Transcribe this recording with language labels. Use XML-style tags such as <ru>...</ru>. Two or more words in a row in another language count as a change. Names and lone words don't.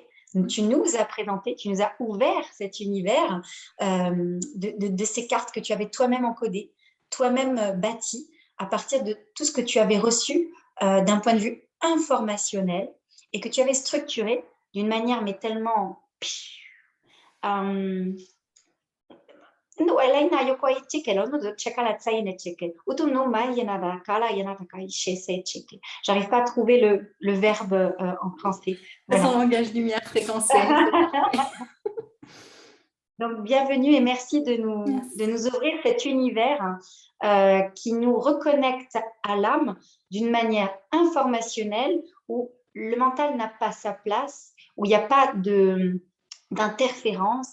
<fr>tu nous as présenté, tu nous as ouvert cet univers de ces cartes que tu avais toi-même encodées, toi-même bâties à partir de tout ce que tu avais reçu d'un point de vue informationnel et que tu avais structuré d'une manière mais tellement no elaina yoko ichike lo no chekala tsaine cheke utu no mai yana kala yana kai shese cheke. J'arrive pas à trouver le verbe en français. Voilà. Son Voilà. langage lumière fréquentiel. Donc bienvenue et merci de nous ouvrir cet univers qui nous reconnecte à l'âme d'une manière informationnelle où le mental n'a pas sa place, où il n'y a pas d'interférence.</fr>